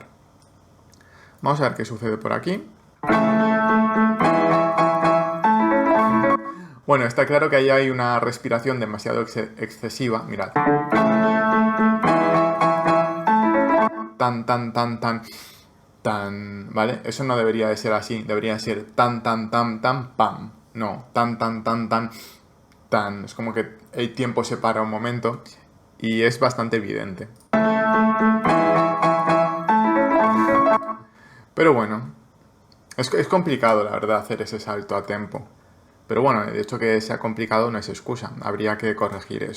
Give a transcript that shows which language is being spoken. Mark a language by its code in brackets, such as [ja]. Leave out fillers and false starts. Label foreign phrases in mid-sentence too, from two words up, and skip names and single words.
[es] Vamos a ver qué sucede por aquí. Bueno, está claro que ahí hay una respiración demasiado excesiva. Mirad. Tan, tan, tan, tan... Tan, ¿vale? Eso no debería de ser así, debería ser tan, tan, tan, tan, pam. No, tan, tan, tan, tan, tan. Es como que el tiempo se para un momento y es bastante evidente. Pero bueno, es complicado, la verdad, hacer ese salto a tempo. Pero bueno, de hecho que sea complicado no es excusa, habría que corregir eso.